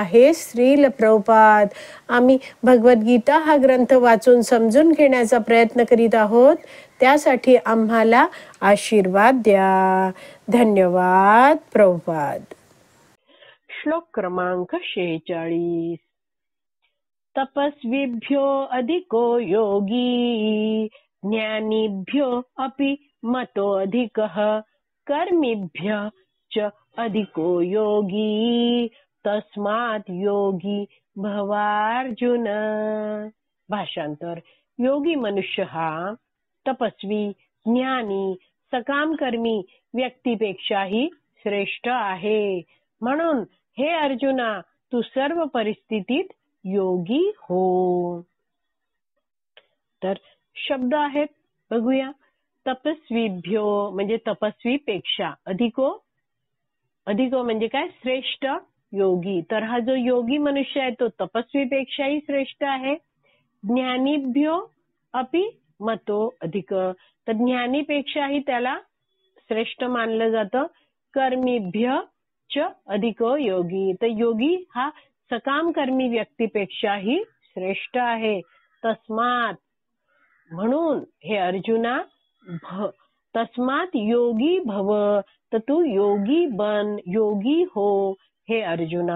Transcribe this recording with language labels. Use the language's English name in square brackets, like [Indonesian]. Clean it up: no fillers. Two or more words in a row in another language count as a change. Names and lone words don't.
[Marathi] हे श्रील प्रभुपाद, आम्ही भगवद्गीता हा ग्रंथ वाचून समजून घेण्याचा प्रयत्न करीत आहोत. त्यासाठी आम्हाला आशीर्वाद द्या. धन्यवाद प्रभुपाद. श्लोक क्रमांक 46. [Sanskrit] तपस्वीभ्यो अधिको योगी, ज्ञानीभ्यो अपि मतो अधिकः, कर्मीभ्य च अधिको योगी, तस्मात् योगी भवार्जुन. [Marathi] भाषांतर. योगी मनुष्य हा तपस्वी, ज्ञानी, सकाम कर्मी व्यक्तीपेक्षाही श्रेष्ठ आहे. म्हणून हे अर्जुना, तू सर्व परिस्थितीत योगी हो. तर शब्द आहेत, बघूया. तपस्वीभ्यो म्हणजे तपस्वीपेक्षा, अधिको म्हणजे काय? श्रेष्ठ. योगी, तर हा जो योगी मनुष्य आहे तो तपस्वीपेक्षाही श्रेष्ठ आहे. [Sanskrit] ज्ञानीभ्यो अपि मतो अधिक, [Marathi] तर ज्ञानीपेक्षाही त्याला श्रेष्ठ मानलं जातं. [Sanskrit] कर्मीभ्य च अधिको योगी, [Marathi] तर योगी हा सकाम कर्मी व्यक्तीपेक्षाही श्रेष्ठ आहे. तस्मात म्हणून हे अर्जुना, [Sanskrit] तस्मात योगी भव, [Marathi] तर तू योगी बन, योगी हो हे अर्जुना.